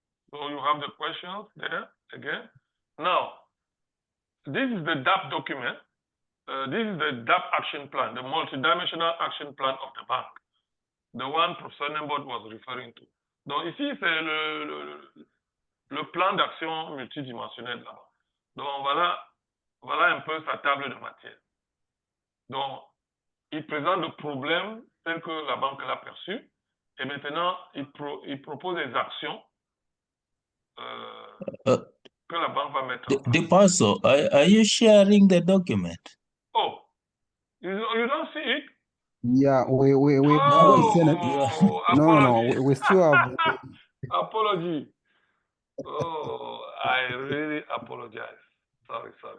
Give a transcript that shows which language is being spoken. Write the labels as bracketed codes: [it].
[en] So you have the questions there again. Now, this is the DAP document. This is the DAP action plan, the multidimensional action plan of the bank, the one Professor Nembot was referring to. [fr] Donc ici, c'est le plan d'action multidimensionnel là-bas. Donc voilà un peu sa table de matière. Donc, il présente le problème tel que la banque l'a perçu, et maintenant, il propose des actions que la banque va mettre en place. [en] Depasso, are you sharing the document? Oh, you don't see it? Yeah, we Oh, haven't seen it. apology. We still have. Apology. Oh, I really apologize. Sorry.